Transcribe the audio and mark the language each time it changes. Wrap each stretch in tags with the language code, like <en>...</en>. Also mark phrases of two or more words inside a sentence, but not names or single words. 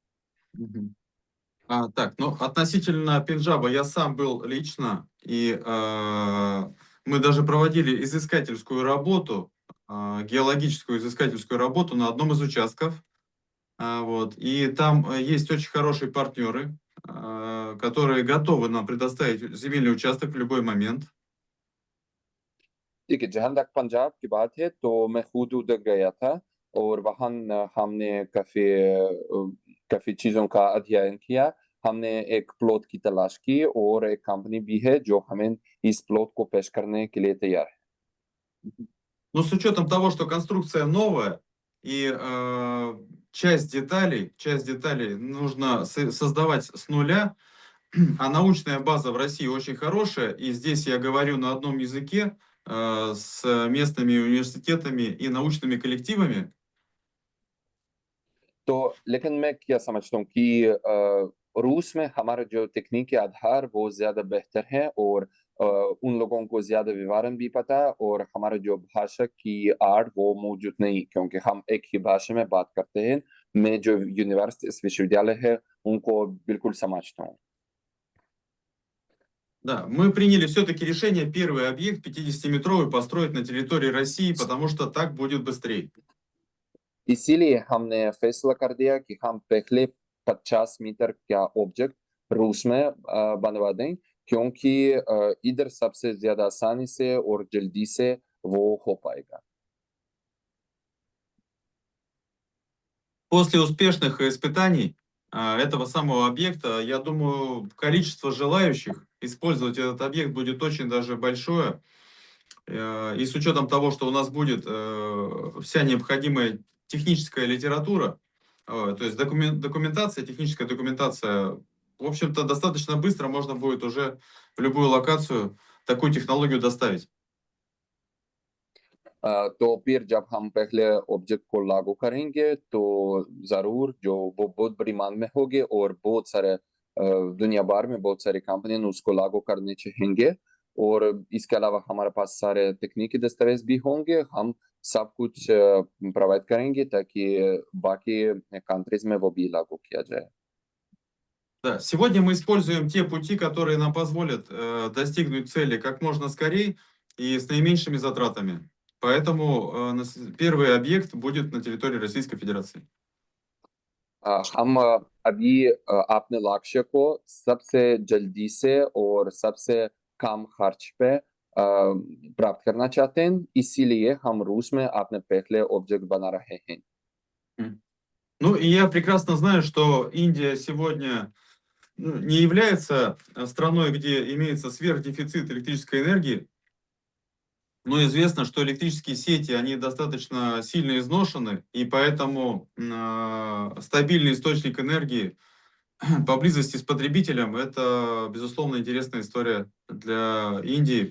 <ru>Так, ну относительно Пенджаба я сам был лично, и мы даже проводили изыскательскую работу, геологическую изыскательскую работу на одном из участков. Вот, и там есть очень хорошие партнеры, которые готовы нам предоставить земельный участок в любой момент.</ru> <hi>ठीक है, जहाँ तक पंजाब की बात है तो मैं खुद उधर गया था और वहाँ हमने काफी चीजों का अध्ययन किया। हमने एक प्लॉट की तलाश की और एक कंपनी भी है जो हमें इस प्लॉट को पेश करने के लिए तैयार है।</hi> <ru>Но с учетом того, что конструкция новая и часть деталей нужно создавать с нуля, а научная база в России очень хорошая, и здесь я говорю на одном языке с местными университетами и научными коллективами.</ru> <hi>तो लेकिन मैं क्या समझता हूँ कि रूस में हमारा जो तकनीकी आधार वो ज्यादा बेहतर है और उन लोगों को ज्यादा विवरण भी पता है और हमारा जो भाषा की आड़ वो मौजूद नहीं, क्योंकि हम एक ही भाषा में बात करते हैं। मैं जो यूनिवर्सिटी विश्वविद्यालय है उनको बिल्कुल समझता हूँ।</hi> <ru>Да, мы приняли все-таки решение первый объект 50-метровый построить на территории России, потому что так будет быстрее.</ru> <hi>इसीलिए हमने फैसला कर दिया कि हम पहले 50 मीटर का ऑब्जेक्ट रूस में बनवा दें, क्योंकि इधर सबसे ज्यादा आसानी से और जल्दी से वो हो पाएगा।</hi> <ru>После успешных испытаний этого самого объекта, я думаю, количество желающих использовать этот объект будет очень даже большое. И с учетом того, что у нас будет вся необходимая техническая литература, то есть документация, техническая документация, в общем-то, достаточно быстро можно будет уже в любую локацию такую технологию доставить.</ru> <hi>तो फिर जब हम पहले ऑब्जेक्ट को लागू करेंगे तो जरूर जो वो बहुत बड़ी मांग में होगी और बहुत सारे दुनिया भर में बहुत सारी कंपनियां उसको लागू करने चाहेंगे। और इसके अलावा हमारे पास सारे तकनीकी दस्तावेज भी होंगे। हम सब कुछ प्रोवाइड करेंगे ताकि बाकी कंट्रीज में वो भी लागू किया जाए।</hi> <ru>Да, сегодня мы используем те пути, которые нам позволят достигнуть цели как можно скорее и с наименьшими затратами. Поэтому первый объект будет на территории Российской Федерации.</ru> <hi>हम अभी अपने लक्ष्य को सबसे जल्दी से और सबसे कम खर्च पे प्राप्त करना चाहते हैं, इसीलिए हम रूस में अपने पहले ऑब्जेक्ट बना रहे हैं।</hi> <ru>Ну, и я прекрасно знаю, что Индия сегодня не является страной, где имеется сверхдефицит электрической энергии, но известно, что электрические сети, они достаточно сильно изношены, и поэтому стабильный источник энергии поблизости с потребителем — это, безусловно, интересная история для Индии.</ru>